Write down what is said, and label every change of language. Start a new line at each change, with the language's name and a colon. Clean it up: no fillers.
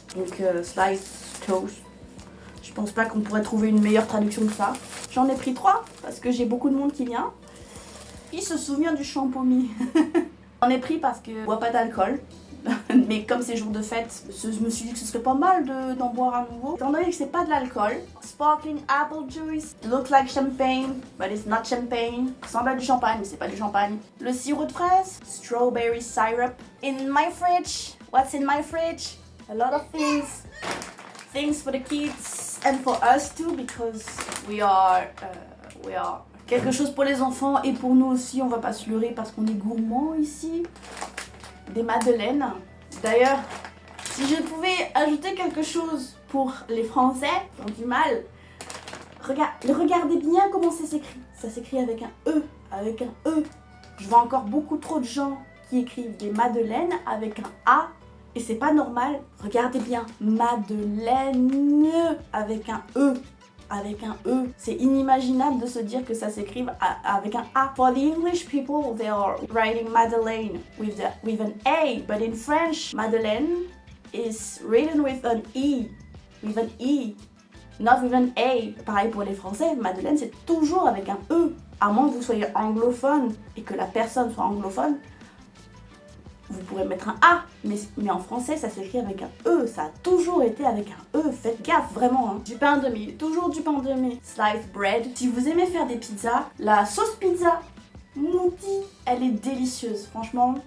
French: Donc sliced toast. Je pense pas qu'on pourrait trouver une meilleure traduction que ça. J'en ai pris 3 parce que j'ai beaucoup de monde qui vient. Qui se souvient du champomis? J'en ai pris parce que je bois pas d'alcool. Mais comme c'est jour de fête, je me suis dit que ce serait pas mal d'en boire à nouveau. Étant donné que c'est pas de l'alcool.
English: Sparkling apple juice. It looks like champagne, but it's not champagne.
French: Ça ressemble à du champagne, mais c'est pas du champagne. Le sirop de fraise.
English: Strawberry syrup. In my fridge. What's in my fridge? A lot of things. Things for the kids and for us too, because we are
French: quelque chose pour les enfants et pour nous aussi. On va pas se leurrer parce qu'on est gourmand ici. Des madeleines. D'ailleurs, si je pouvais ajouter quelque chose pour les Français qui ont du mal, regardez bien comment ça s'écrit. Ça s'écrit avec un E, avec un E. Je vois encore beaucoup trop de gens qui écrivent des madeleines avec un A et c'est pas normal. Regardez bien, madeleine avec un E. Avec un E. C'est inimaginable de se dire que ça s'écrive avec un A.
English: For the English people, they are writing Madeleine with an A, but in French, Madeleine is written with an E. With an E, not with an A.
French: Pareil pour les Français, Madeleine c'est toujours avec un E. À moins que vous soyez anglophone et que la personne soit anglophone, vous pourrez mettre un A, mais en français ça s'écrit avec un E, ça a toujours été avec un E, faites gaffe vraiment. Hein. Du pain de mie, toujours du pain de mie.
English: Sliced bread.
French: Si vous aimez faire des pizzas, la sauce pizza Mouti, elle est délicieuse, franchement.